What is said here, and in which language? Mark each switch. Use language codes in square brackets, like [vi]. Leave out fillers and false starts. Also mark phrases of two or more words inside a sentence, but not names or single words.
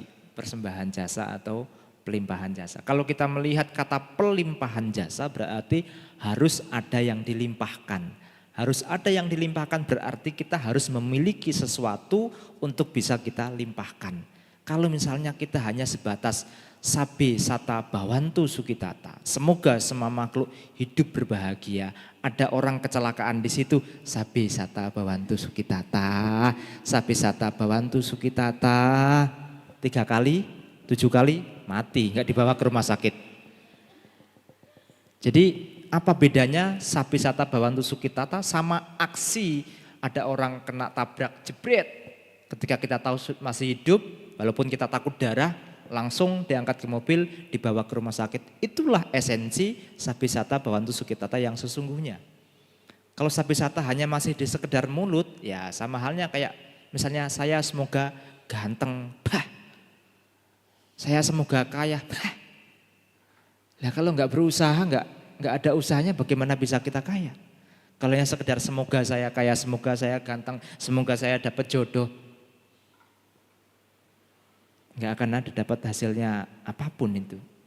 [id] Persembahan jasa atau pelimpahan jasa. Kalau kita melihat kata pelimpahan jasa berarti harus ada yang dilimpahkan. Harus ada yang dilimpahkan berarti kita harus memiliki sesuatu untuk bisa kita limpahkan. Kalau misalnya kita hanya sebatas [pi] sabe sata bawantu sukitata, [id] semoga semua makhluk hidup berbahagia. Ada orang kecelakaan di situ, [pi] sabe sata bawantu sukitata, sabe sata bawantu sukitata, [id] 3 kali, 7 kali mati, nggak dibawa ke rumah sakit. Jadi apa bedanya [pi] sabe sata bawantu sukitata [id] sama aksi ada orang kena tabrak jebret, ketika kita tahu masih hidup, walaupun kita takut darah, langsung diangkat ke mobil, dibawa ke rumah sakit. Itulah esensi [pi] sabe sata bawantu sukitata [id] yang sesungguhnya. Kalau [pi] sabe sata [id] hanya masih di sekedar mulut, ya sama halnya kayak misalnya saya semoga ganteng, saya semoga kaya. Nah kalau nggak berusaha, nggak ada usahanya, bagaimana bisa kita kaya? Kalau yang sekedar semoga saya kaya, semoga saya ganteng, semoga saya dapat jodoh, nggak akan ada dapat hasilnya apapun itu.